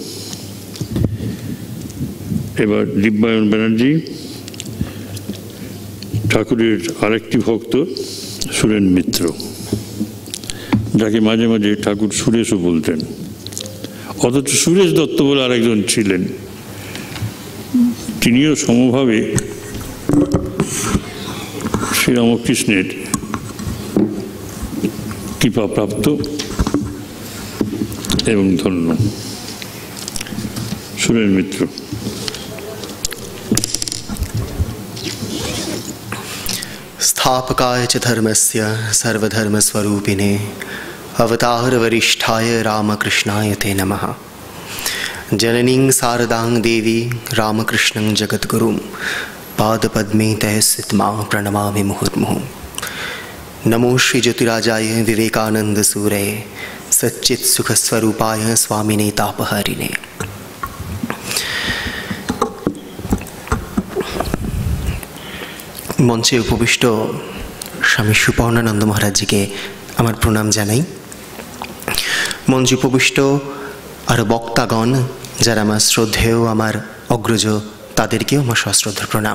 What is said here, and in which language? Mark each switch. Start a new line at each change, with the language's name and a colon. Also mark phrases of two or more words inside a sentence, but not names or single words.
Bangla: এবার দিব্যায়ন ব্যানার্জি, ঠাকুরের আরেকটি ভক্ত সুরেন মিত্র, যাকে মাঝে মাঝে ঠাকুর সুরেশও বলতেন, অথচ সুরেশ দত্ত বলে আরেকজন ছিলেন, তিনিও সমভাবে শ্রীরামকৃষ্ণের কৃপাপ্রাপ্ত এবং ধন্য। সুরেন মিত্র।
Sanskrit: स्थापकाय च धर्मस्य सर्वधर्मस्वरूपिणे अवतारवरिष्ठाय रामकृष्णाय ते नमः। जननीं शारदां देवी रामकृष्णं जगद्गुरुं पादपद्मे तः स्थित्वा प्रणमामि मुहुर्मुहुः। नमो श्री ज्योतिराजाय विवेकानन्दसूरये सच्चित्सुखस्वरूपाय स्वामिने तापहरिणे।
Bangla: মঞ্চে উপবিষ্ট স্বামী সুপর্ণানন্দ মহারাজজিকে আমার প্রণাম জানাই। মঞ্চে উপবিষ্ট আরও বক্তাগণ যারা আমার শ্রদ্ধেয়, আমার অগ্রজ, তাদেরকেও আমার সশ্রদ্ধ প্রণাম।